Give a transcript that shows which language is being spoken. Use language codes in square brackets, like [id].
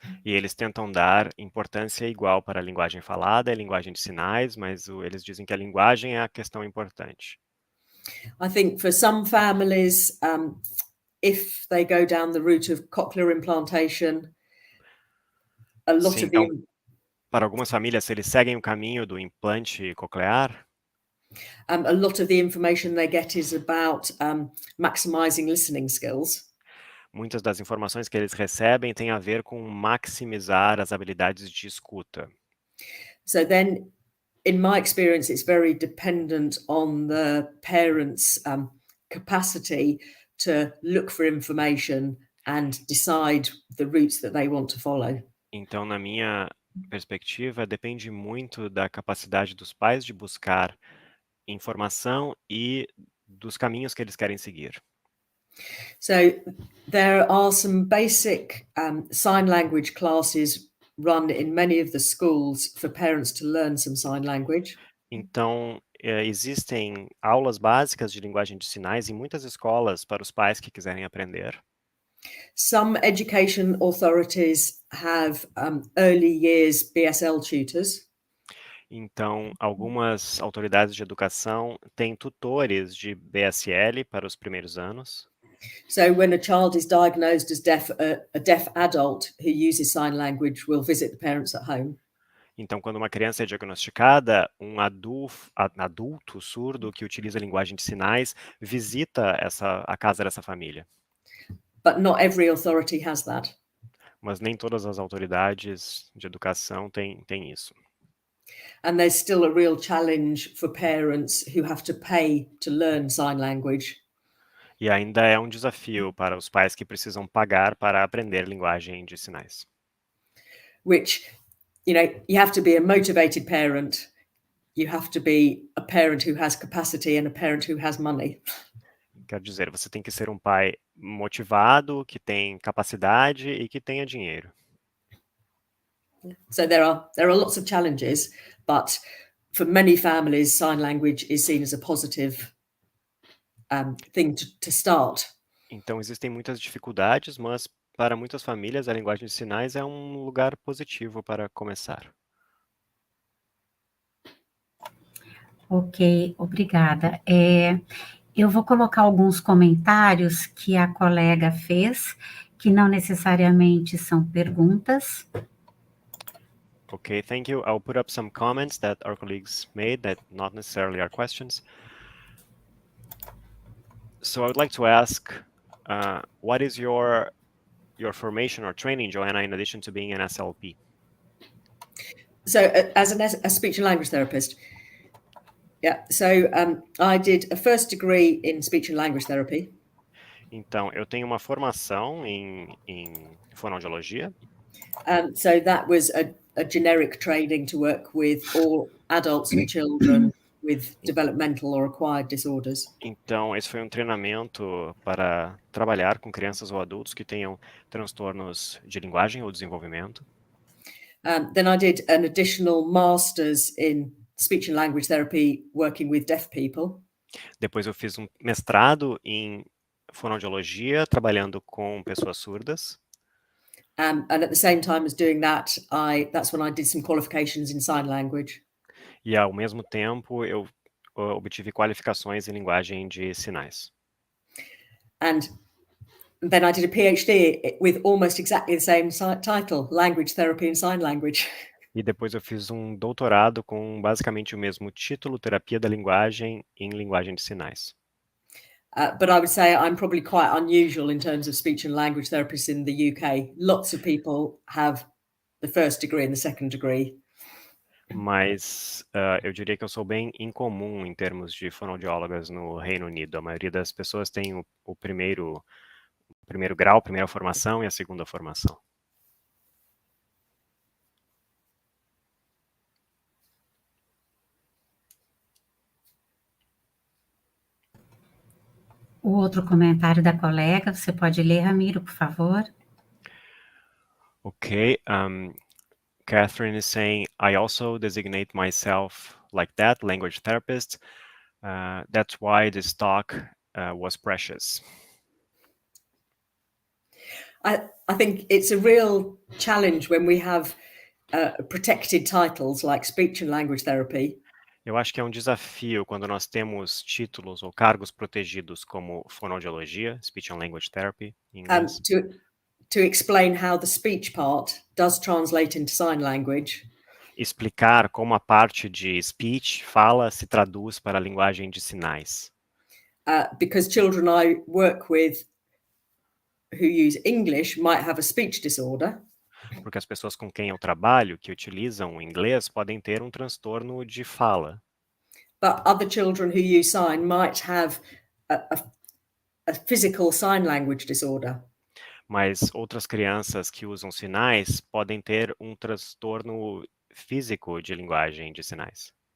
[pt] E eles tentam dar importância igual para a linguagem falada e a linguagem de sinais, mas eles dizem que a linguagem é a questão importante. [en] I think for some families, if they go down the route of cochlear implantation, a lot [pt] Sim, [en] of [pt] então, [en] the [pt] para algumas famílias, se eles seguem o caminho do implante coclear, [en] a lot of the information they get is about maximizing listening skills. [pt] muitas das informações que eles recebem têm a ver com maximizar as habilidades de escuta. [en] So then, in my experience, it's very dependent on the parents' capacity to look for information and decide the routes that they want to follow. [pt] Então, na minha perspectiva, depende muito da capacidade dos pais de buscar informação e dos caminhos que eles querem seguir. [en] So there are some basic sign language classes run in many of the schools for parents to learn some sign language. [pt] Então, existem aulas básicas de linguagem de sinais em muitas escolas para os pais que quiserem aprender. [en] Some education authorities have early years BSL tutors. [pt] Então, algumas autoridades de educação têm tutores de BSL para os primeiros anos. [en] So when a child is diagnosed as deaf, a deaf adult who uses sign language will visit the parents at home. [pt] Então, quando uma criança é diagnosticada, um adulto surdo que utiliza a linguagem de sinais visita a casa dessa família. [en] But not every authority has that. [pt] Mas nem todas as autoridades de educação têm isso. [en] And there's still a real challenge for parents who have to pay to learn sign language. [pt] E ainda é um desafio para os pais que precisam pagar para aprender linguagem de sinais. [en] Which, you have to be a motivated parent. You have to be a parent who has capacity and a parent who has money. [pt] Quero dizer, você tem que ser um pai motivado, que tem capacidade e que tenha dinheiro. [en] So there are lots of challenges, but for many families, sign language is seen as a positive thing to start. [pt] Então, existem muitas dificuldades, mas para muitas famílias, a linguagem de sinais é um lugar positivo para começar. Ok, obrigada. Eu vou colocar alguns comentários que a colega fez, que não necessariamente são perguntas. [en] Okay, thank you. I'll put up some comments that our colleagues made that not necessarily are questions. So I would like to ask, what is your formation or training, Joanna, in addition to being an SLP? So as a speech and language therapist, I did a first degree in speech and language therapy. [pt] Então, eu tenho uma formação em fonoaudiologia. [en] So that was a generic training to work with all adults and children with developmental or acquired disorders. [pt] Então, esse foi um treinamento para trabalhar com crianças ou adultos que tenham transtornos de linguagem ou desenvolvimento. [en] Then I did an additional master's in speech and language therapy working with deaf people. [pt] Depois eu fiz um mestrado em fonoaudiologia, trabalhando com pessoas surdas. [en] And at the same time as doing that, that's when I did some qualifications in sign language. [pt] E ao mesmo tempo eu obtive qualificações em linguagem de sinais. [en] And then I did a PhD with almost exactly the same title, Language Therapy and Sign Language. [pt] E depois eu fiz um doutorado com basicamente o mesmo título, Terapia da Linguagem em Linguagem de Sinais. [en] But I would say I'm probably quite unusual in terms of speech and language therapists in the UK. Lots of people have the first degree and the second degree. [pt] Mas eu diria que eu sou bem incomum em termos de fonoaudiólogas no Reino Unido. A maioria das pessoas tem o primeiro grau, a primeira formação e a segunda formação. O outro comentário da colega, você pode ler, Ramiro, por favor? [en] Okay, Catherine is saying, I also designate myself like that, language therapist. That's why this talk was precious. I think it's a real challenge when we have protected titles like speech and language therapy. [pt] Eu acho que é um desafio quando nós temos títulos ou cargos protegidos como fonoaudiologia, [en] speech and language therapy, [pt] em inglês. [en] To explain how the speech part does translate into sign language. [pt] Explicar como a parte de speech, fala, se traduz para a linguagem de sinais. [en] Because children I work with who use English might have a speech disorder. [pt] Porque as pessoas com quem eu trabalho, que utilizam o inglês, podem ter um transtorno de fala. [en] But other children who use sign might have a physical sign language disorder. [pt] Mas outras crianças que usam sinais podem ter um transtorno físico de linguagem de sinais.